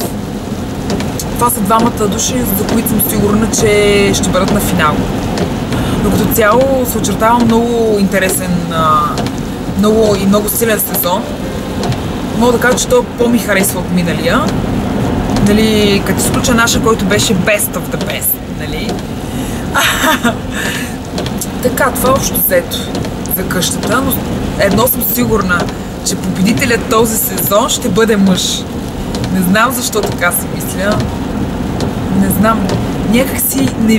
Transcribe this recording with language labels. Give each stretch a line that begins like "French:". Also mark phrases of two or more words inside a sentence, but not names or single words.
Bulgarian: Това са двамата души, за които съм сигурна, че ще бъдат на финал. Но като цяло се очертава много интересен и много силен сезон. Мога да кажа, че той по-ми харесва от миналия. Нали, като изключа наша, който беше
English: best of the best,
Bulgarian: нали? Така, това общо взето за къщата, но едно съм сигурна, че победителят този сезон ще бъде мъж. Не знам защо така си мисля. Не знам. Някак си не...